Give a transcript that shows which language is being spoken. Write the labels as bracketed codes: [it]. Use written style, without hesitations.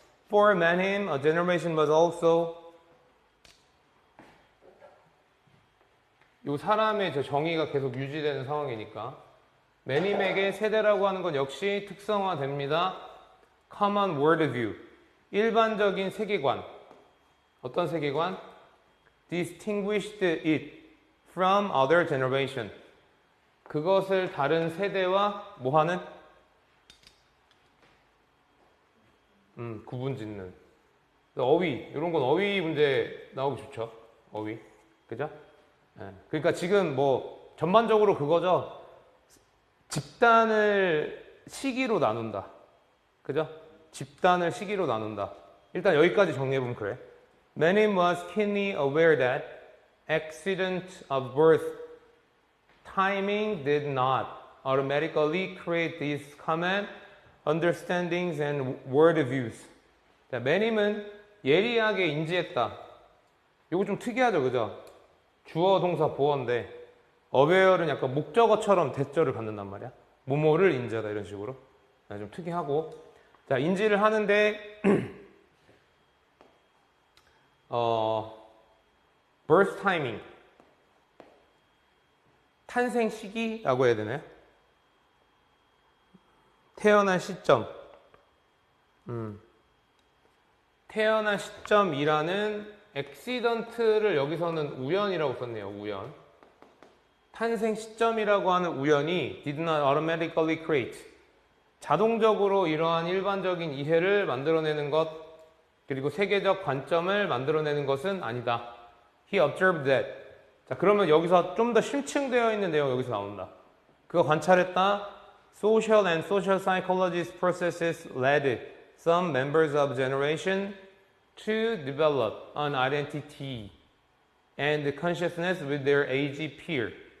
[en] For Mannheim, a generation was also. [ko] 이 사람의 저 정의가 계속 유지되는 상황이니까 Mannheim에게 세대라고 하는 건 역시 특성화됩니다. Common worldview. 일반적인 세계관. 어떤 세계관? [en] Distinguished it from other generation. [ko] 그것을 다른 세대와 뭐하는? 구분 짓는. 어휘. 이런 건 어휘 문제 나오기 좋죠. 어휘. 그죠? 네. 그러니까 지금 뭐 전반적으로 그거죠. 집단을 시기로 나눈다. 그죠? 집단을 시기로 나눈다. 일단 여기까지 정리해보면 그래. [en] Mannheim was keenly aware that accident of birth timing did not automatically create these common understandings and worldviews. [ko] 자, Mannheim은 예리하게 인지했다. 이거 좀 특이하죠, 그죠? 주어, 동사, 보어인데 aware는 약간 목적어처럼 대절을 갖는단 말이야. 뭐뭐를 인지하다 이런 식으로. 좀 특이하고. 자, 인지를 하는데 [en] birth timing. [ko] 탄생 시기라고 해야 되나요? 태어난 시점. 태어난 시점이라는 accident를 여기서는 우연이라고 썼네요. 우연. 탄생 시점이라고 하는 우연이 [en] did not automatically create. [ko] 자동적으로 이러한 일반적인 이해를 만들어내는 것, 그리고 세계적 관점을 만들어내는 것은 아니다. [en] He observed that. [ko] 자, 그러면 여기서 좀 더 심층되어 있는 내용 여기서 나온다. 그거 관찰했다. [en] Social and social psychologist processes led some members of generation to develop an identity and consciousness with their age peer.